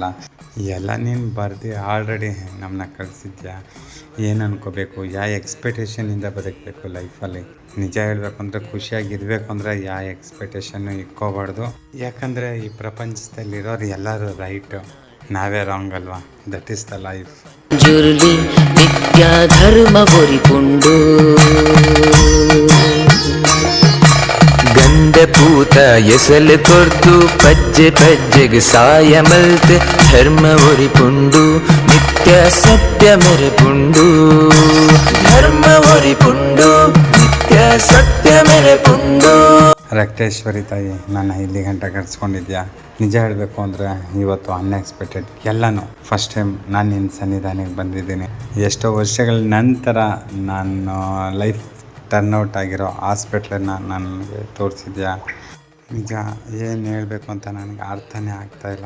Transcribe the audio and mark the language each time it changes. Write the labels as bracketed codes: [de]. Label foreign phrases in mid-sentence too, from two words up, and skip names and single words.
[kn] ಎಲ್ಲ ನೀನು ಬರ್ದು ಆಲ್ರೆಡಿ ನಮ್ಮನ್ನ ಕಳಿಸಿದ್ಯಾ, ಏನು ಅನ್ಕೋಬೇಕು, ಯಾವ ಎಕ್ಸ್ಪೆಕ್ಟೇಷನಿಂದ ಬದುಕಬೇಕು ಲೈಫಲ್ಲಿ. ನಿಜ ಹೇಳಬೇಕು ಅಂದರೆ ಖುಷಿಯಾಗಿರಬೇಕು ಅಂದರೆ ಯಾವ ಎಕ್ಸ್ಪೆಕ್ಟೇಷನ್ನು ಇಟ್ಕೋಬಾರ್ದು. ಯಾಕಂದರೆ ಈ ಪ್ರಪಂಚದಲ್ಲಿರೋರು ಎಲ್ಲರೂ ರೈಟು, ನಾವೇ ರಾಂಗ್ ಅಲ್ವಾ. [en] That is the life. [tcy] ಜುರ್ಲಿ ವಿದ್ಯಾ ಧರ್ಮ ಬೊರಿಪುಂಡು ಗಂಧ ಪೂತ ಎಸಲು ಕೊರ್ದು ಪಜ್ಜೆ ಪಜ್ಜೆಗೆ ಸಾಯ ಮಲ್ತೆ ಧರ್ಮ ಒರಿಪುಂಡು ನಿತ್ಯ ಸತ್ಯ ಮೆರೆಪುಂಡು ಧರ್ಮ ಒರಿಪುಂಡು ನಿತ್ಯ ಸತ್ಯ ಮೆರೆಪುಂಡು. [kn] ರಕ್ತೇಶ್ವರಿ ತಾಯಿ, ನನ್ನ ಇಲ್ಲಿ ಗಂಟೆ ಕರ್ಸ್ಕೊಂಡಿದ್ಯಾ. ನಿಜ ಹೇಳಬೇಕು ಅಂದರೆ ಇವತ್ತು ಅನ್ಎಕ್ಸ್ಪೆಕ್ಟೆಡ್ ಎಲ್ಲನೂ [en] first time [kn] ನಾನು ನಿನ್ನ ಸನ್ನಿಧಾನಕ್ಕೆ ಬಂದಿದ್ದೀನಿ. ಎಷ್ಟೋ ವರ್ಷಗಳ ನಂತರ ನಾನು [en] life turnout [kn] ಆಗಿರೋ ಹಾಸ್ಪಿಟ್ಲನ್ನು ನನಗೆ ತೋರಿಸಿದ್ಯಾ. ನಿಜ ಏನು ಹೇಳಬೇಕು ಅಂತ ನನಗೆ ಅರ್ಥನೇ ಆಗ್ತಾಯಿಲ್ಲ.